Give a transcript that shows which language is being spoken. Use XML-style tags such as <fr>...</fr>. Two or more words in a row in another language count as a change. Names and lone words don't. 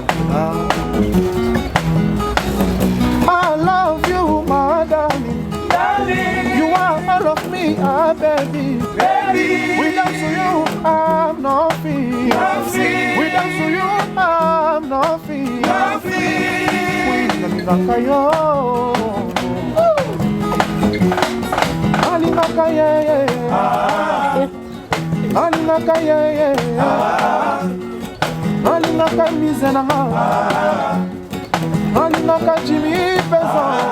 <en>I love you, my darling. You are all of me, baby. Without you, I'm nothing. Without you, I'm nothing.</en> <ln>Alingaka yo, alingaka ye, alingaka ye, alingaka mise nanga, alingaka Jimmy Peso.</ln>